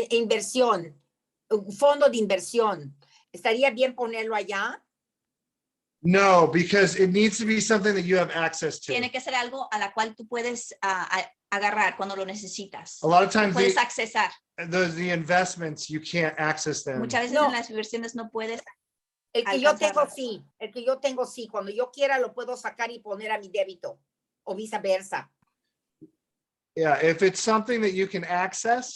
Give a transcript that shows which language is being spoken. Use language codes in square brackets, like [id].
[es] Inversión, un fondo de inversión. ¿Estaría bien ponerlo allá? [en] No, because it needs to be something that you have access to. [es] Tiene que ser algo a la cual tú puedes agarrar cuando lo necesitas. [en] A lot of times [es] Puedes accesar. [en] the investments, you can't access them. [es] Muchas veces No. en las inversiones no puedes. El que yo tengo, Alcanzarlas. sí. El que yo tengo, sí. Cuando yo quiera, lo puedo sacar y poner a mi débito. O viceversa. [en] Yeah, if it's something that you can access,